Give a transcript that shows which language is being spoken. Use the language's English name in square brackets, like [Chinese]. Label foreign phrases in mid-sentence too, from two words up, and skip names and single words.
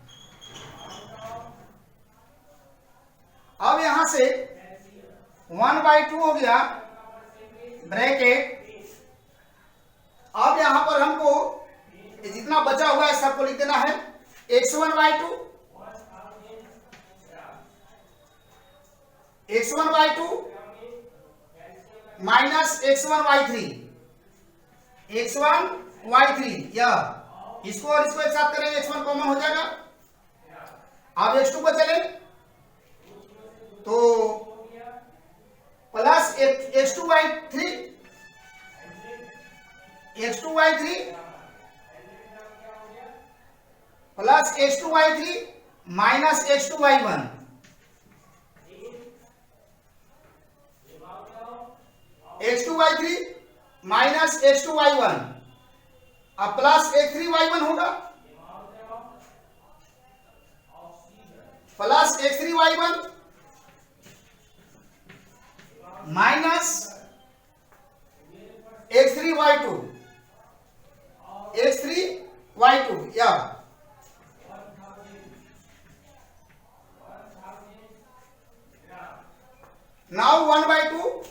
[Hindi] अब यहां से 1/2 हो गया ब्रैकेट। अब यहां पर हमको जितना बचा हुआ है सबको लिख देना है [English] x1y2 x1y2 minus x1 y3, [Hindi] x1 y3 यह इसको और इसको एक साथ करेंगे, x1 कॉमन हो जाएगा। अब x2 पर चले तो [English] plus x2y3 plus x2y3 minus x2y1 x2y3 minus x2y1 [Hindi] अब प्लस x3y1 होगा, [English] plus x3y1 minus x3y2 या now 1/2